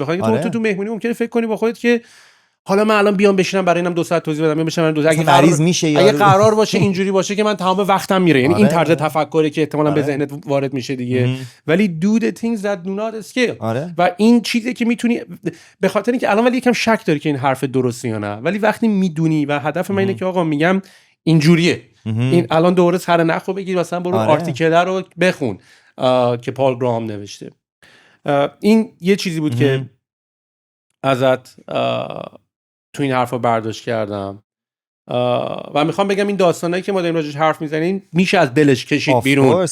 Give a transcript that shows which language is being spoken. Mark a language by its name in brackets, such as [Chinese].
[Persian] بخاطر تو مهمونی ممکنه فکر کنی با خودت که حالا من الان بیام بشینم برای اینم 2 ساعت توضیح بدم، بشینم اگه قرار باشه اینجوری باشه که من تمام وقتم میره. یعنی این طرز تفکری که احتمالاً به ذهنت وارد میشه دیگه. [English] ولی do the things that do not scale. [Persian] و این چیزی که میتونی، به خاطر اینکه الان ولی یکم شک داری که این حرف درسته یا نه، ولی وقتی میدونی و هدف من اینه که آقا میگم اینجوریه، این الان دوره سر نخو بگیر مثلا برو آرتیکل رو بخون که پال گراهام نوشته. این یه چیزی بود که ازت تو این حرفا برداشت کردم و میخوام بگم این داستانایی که ما داریم راجعش حرف میزنیم میشه از دلش کشید بیرون.